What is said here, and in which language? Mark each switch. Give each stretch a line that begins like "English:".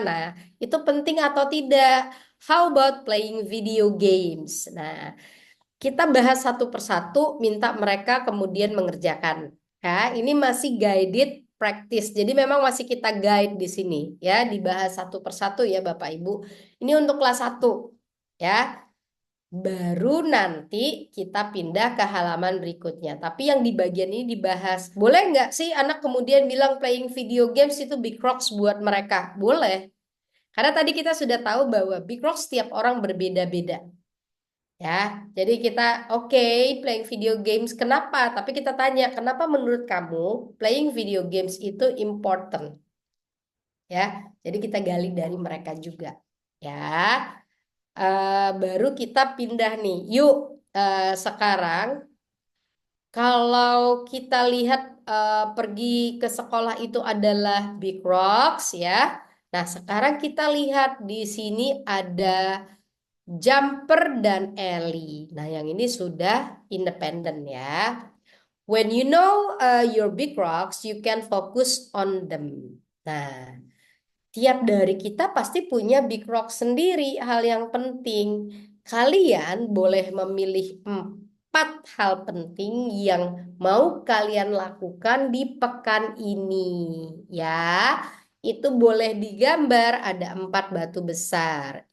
Indonesian: Nah, itu penting atau tidak?
English: How about playing video games?
Indonesian: Nah, kita bahas satu persatu, minta mereka kemudian mengerjakan. Ya, ini masih guided practice. Jadi memang masih kita guide di sini ya, dibahas satu persatu ya Bapak Ibu. Ini untuk kelas 1 ya. Baru nanti kita pindah ke halaman berikutnya. Tapi yang di bagian ini dibahas. Boleh nggak sih anak kemudian bilang playing video games itu big rocks buat mereka? Boleh. Karena tadi kita sudah tahu bahwa big rocks setiap orang berbeda-beda. Ya, jadi kita playing video games. Kenapa? Tapi kita tanya, kenapa menurut kamu playing video games itu important? Ya, jadi kita gali dari mereka juga. Ya, baru kita pindah nih. Yuk, sekarang kalau kita lihat pergi ke sekolah itu adalah big rocks ya. Nah, sekarang kita lihat di sini ada Jumper dan Ellie. Nah, yang ini sudah independen ya.
English: When you know your big rocks, you can focus on them.
Indonesian: Nah, tiap dari kita pasti punya big rock sendiri, hal yang penting. Kalian boleh memilih 4 hal penting yang mau kalian lakukan di pekan ini. Ya, itu boleh digambar, ada 4 batu besar.